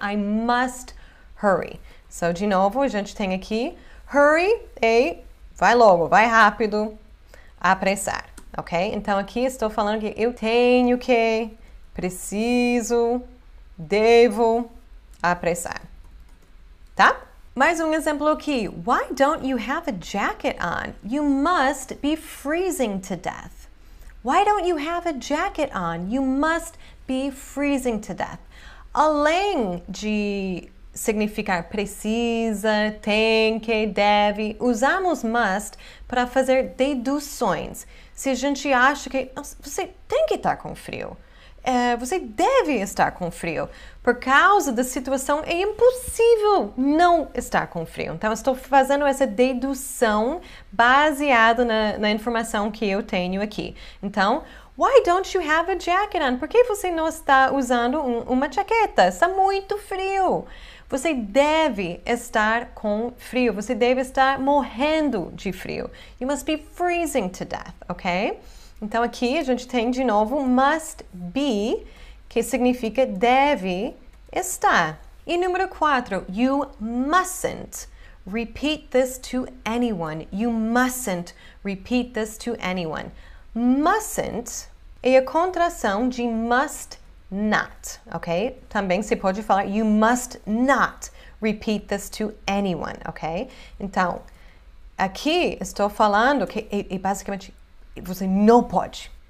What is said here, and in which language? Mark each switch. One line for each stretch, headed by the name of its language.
English: I must hurry.
Portuguese: So, de novo, a gente tem aqui, hurry é vai logo, vai rápido, apressar, ok? Então, aqui estou falando que eu tenho que, preciso, devo apressar, tá? Mais um exemplo aqui.
English: Why don't you have a jacket on? You must be freezing to death. Why don't you have a jacket on? You must be freezing to death.
Portuguese: Além de significar precisa, tem que, deve, usamos must para fazer deduções. Se a gente acha que você tem que estar com frio, você deve estar com frio. Por causa da situação, é impossível não estar com frio. Então, estou fazendo essa dedução baseada na informação que eu tenho aqui. Então,
English: Why don't you have a jacket on?
Portuguese: Por que você não está usando uma jaqueta? Está muito frio. Você deve estar com frio. Você deve estar morrendo de frio.
English: You must be freezing to death, ok?
Portuguese: Então aqui a gente tem de novo must be, que significa deve estar. E número 4,
English: you mustn't repeat this to anyone. You mustn't repeat this to anyone.
Portuguese: Mustn't é a contração de must not, ok? Também se pode falar
English: you must not repeat this to anyone, ok?
Portuguese: Então, aqui estou falando que é basicamente você não pode.